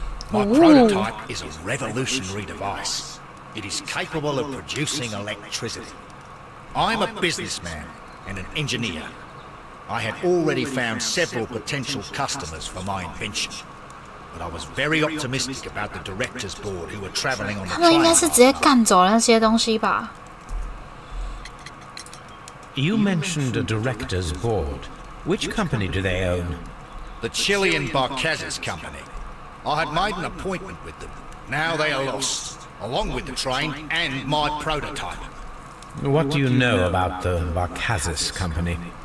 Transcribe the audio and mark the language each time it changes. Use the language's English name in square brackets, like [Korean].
[English] My prototype is a revolutionary device. It is capable of producing electricity. I'm a businessman and an engineer. I had already found several potential customers for my invention. But I was very optimistic about the directors' board who were travelling on the train. [Chinese] 他们应该是直接干走那些东西吧。 [English] You mentioned a directors' board. Which company do they own? The Chilean Barcazes Company. I had made an appointment with them. Now they are lost, along with the train and my prototype. What do you know about the Barcazes Company?